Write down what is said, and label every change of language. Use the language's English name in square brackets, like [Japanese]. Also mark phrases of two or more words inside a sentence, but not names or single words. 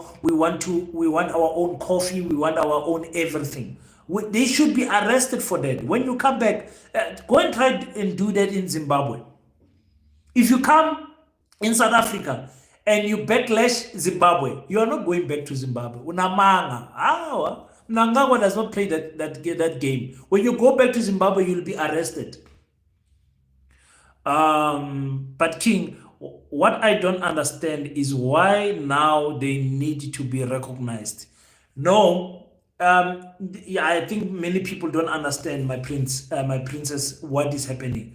[English] We want our own coffee. We want our own everything. They should be arrested for that. When you come back, go and try and do that in Zimbabwe. If you come in South Africa and you backlash Zimbabwe, you are not going back to Zimbabwe. Unamanga. Mnangagwa does not play that game. When you go back to Zimbabwe, you'll be arrested. But King, what I don't understand is why now they need to be recognized. No, yeah, I think many people don't understand, my princess, what is happening.